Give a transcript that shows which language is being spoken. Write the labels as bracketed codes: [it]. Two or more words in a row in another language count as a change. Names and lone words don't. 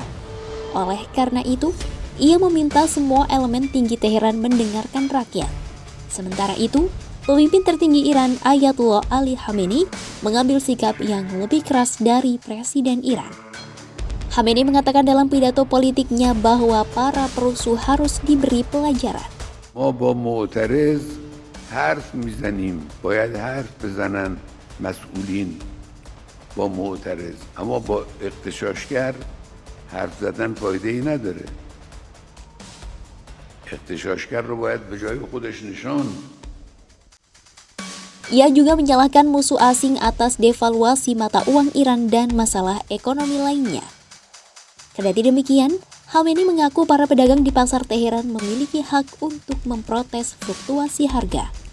[id] Oleh karena itu, ia meminta semua elemen tinggi Teheran mendengarkan rakyat. Sementara itu, pemimpin tertinggi Iran Ayatollah Ali Khamenei mengambil sikap yang lebih keras dari Presiden Iran. Khamenei mengatakan dalam pidato politiknya bahwa para perusuh harus diberi pelajaran. [fa] ما با معترض حرف میزنیم باید حرف بزنن مسئولین با معترض اما با اغتشاشگر حرف زدن فایده ای نداره اغتشاشگر رو باید به جای خودش نشان. [id] Ia juga menyalahkan musuh asing atas devaluasi mata uang Iran dan masalah ekonomi lainnya. Kendati demikian, Khamenei mengaku para pedagang di pasar Teheran memiliki hak untuk memprotes fluktuasi harga.